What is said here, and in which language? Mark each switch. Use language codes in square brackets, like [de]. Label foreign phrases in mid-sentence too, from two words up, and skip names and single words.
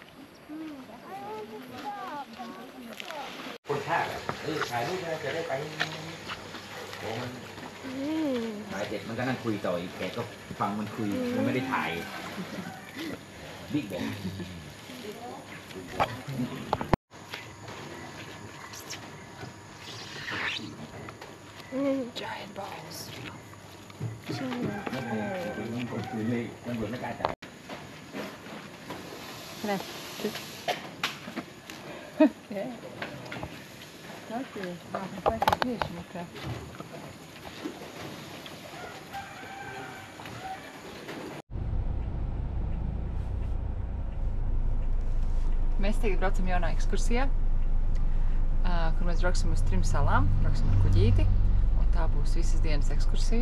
[th] คนภาคถ่ายรูปจะได้ไปถ่ายเสร็จมันก็นั่งคุยต่ออีกแกก็ฟังมันคุยมันไม่ได้ถ่ายบิ๊กแบง [en] Giant balls. [th] มันเหมือนไม่กล้าจับ [lv] Nē. Jā. Tas ir. Pēc tieši nekā. Mēs tagad braucam jaunā ekskursijā, kur mēs brauksim uz 3 salām, brauksim ar kuģīti, un tā būs visas dienas ekskursija.